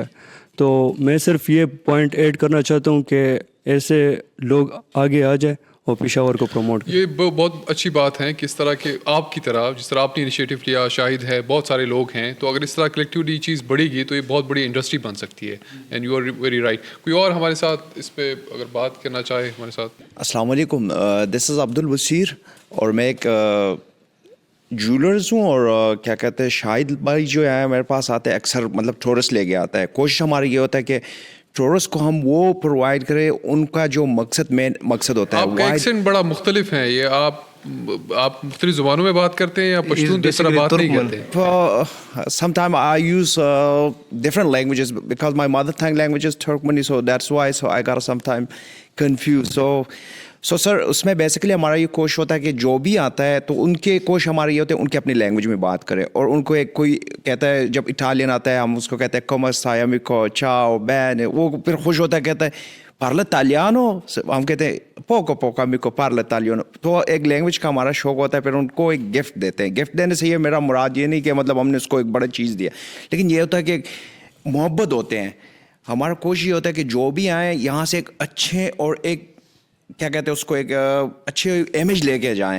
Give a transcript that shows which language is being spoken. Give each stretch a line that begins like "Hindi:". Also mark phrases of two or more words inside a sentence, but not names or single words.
Urdu: تو میں صرف یہ
English: point add
Urdu: کرنا چاہتا ہوں کہ ایسے لوگ آگے آ جائے اور پشاور کو پروموٹ کریں. یہ بہت اچھی بات ہے کہ اس طرح کے آپ کی طرح جس طرح آپ نے انیشیٹو لیا, شاہد ہے, بہت سارے لوگ ہیں, تو اگر اس طرح کلیکٹیولی چیز بڑھے گی تو یہ بہت بڑی انڈسٹری بن سکتی ہے.
English: and you are very right.
Urdu: کوئی اور ہمارے ساتھ اس پہ اگر بات کرنا چاہے ہمارے ساتھ؟ السلام علیکم,
English: this is
Urdu: عبد البصیر اور میں ایک جولرز ہوں. اور کیا کہتے ہیں, شاہد بھائی جو ہے میرے پاس آتے ہیں اکثر, مطلب ٹورسٹ لے کے آتا ہے. کوشش ہماری یہ ہوتا ہے کہ ٹورسٹ کو ہم وہ پرووائڈ کریں ان کا جو مین مقصد ہوتا ہے. آپ کا ایکسنٹ بڑا مختلف ہے, یہ آپ مختلف زبانوں میں بات کرتے ہیں یا پشتون جس طرح بات نہیں کرتے؟
English: Sometimes I use different languages because my mother tongue language is Turkmeni, so that's why I got sometimes confused. So sir,
Urdu: اس میں بیسیکلی ہمارا یہ کوشش ہوتا ہے کہ جو بھی آتا ہے تو ان کے کوشش ہماری یہ ہوتے ہیں ان کے اپنی لینگویج میں بات کریں. اور ان کو ایک کوئی کہتا ہے, جب اٹالین آتا ہے ہم اس کو کہتے ہیں
Italian: come stai amico, ciao, bene,
Urdu: وہ پھر خوش ہوتا ہے کہتا ہے
Italian: parla italiano,
Urdu: ہم کہتے ہیں
Italian: poco poco amico parla italiano.
Urdu: تو ایک لینگویج کا ہمارا شوق ہوتا ہے. پھر ان کو ایک گفٹ دیتے ہیں. گفٹ دینے سے یہ میرا مراد یہ نہیں کہ مطلب ہم نے اس کو ایک بڑا چیز دیا, لیکن یہ ہوتا ہے کہ محبت ہوتے ہیں. ہمارا کوشش یہ ہوتا ہے کہ جو بھی آئیں یہاں سے ایک اچھے اور ایک کیا کہتے ہیں اس کو ایک اچھے امیج لے کے جائیں.